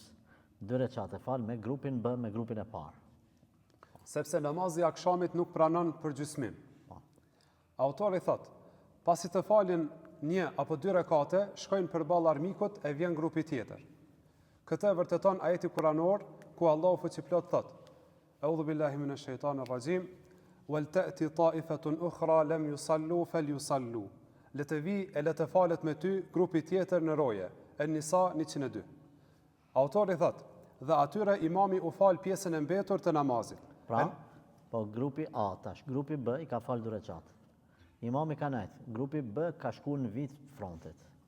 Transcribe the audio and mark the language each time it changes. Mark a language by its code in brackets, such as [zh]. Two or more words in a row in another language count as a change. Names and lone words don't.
[sq] 2 rekat e fal me grupin B, me grupin e parë. Sepse namazi i akşamit nuk pranon përgjysmim. Po. Autori thot: pasi të falin 1 apo 2 rekate, shkojnë përballë armikut e vjen grupi tjetër. Këtë e vërteton ajeti kuranor ku Allahu fuqiplot thot: [ar] أعوذ بالله من الشيطان الرجيم، ولتأت طائفة أخرى لم يصلوا فليصلوا. [sq] Le të vi e le të falet me ty grupi tjetër në roje. En-Nisa 102. Autori thot: dhe atyre imami u fal pjesën e mbetur të namazit. Pra, po grupi A tash, grupi B i ka fal 2 rekat. Imami ka nejt, grupi B ka shku në vit frontit.